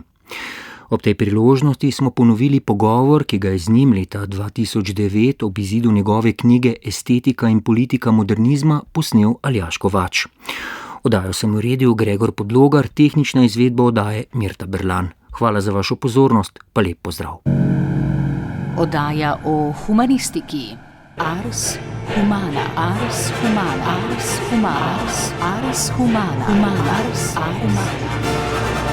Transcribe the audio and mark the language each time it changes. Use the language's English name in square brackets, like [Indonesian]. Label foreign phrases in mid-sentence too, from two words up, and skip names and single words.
[Slovenian] Ob tej priložnosti smo ponovili pogovor, ki ga je z njim leta 2009 ob izidu njegove knjige Estetika in politika modernizma posnel Aljaž Kovač. Oddajo sem uredil Gregor Podlogar, tehnična izvedba oddaje Mirta Berlan. Hvala za vašo pozornost, pa lep pozdrav. Oddaja o humanistiki. Ars Humana. Ars Humana. Ars Humana. Ars Humana. Ars Humana.